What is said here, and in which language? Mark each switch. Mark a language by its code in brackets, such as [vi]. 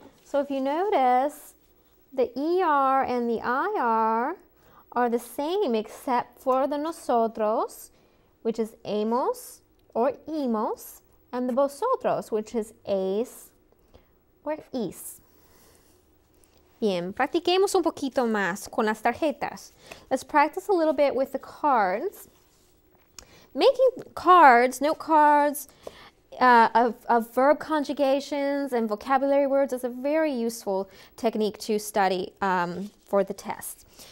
[en] So if you notice, the ER and the IR are the same except for the nosotros, which is hemos or imos, and the vosotros, which is es or is. [es] Bien, practiquemos un poquito más con las tarjetas. [en] Let's practice a little bit with the cards. Making cards, note cards, of verb conjugations and vocabulary words is a very useful technique to study for the test.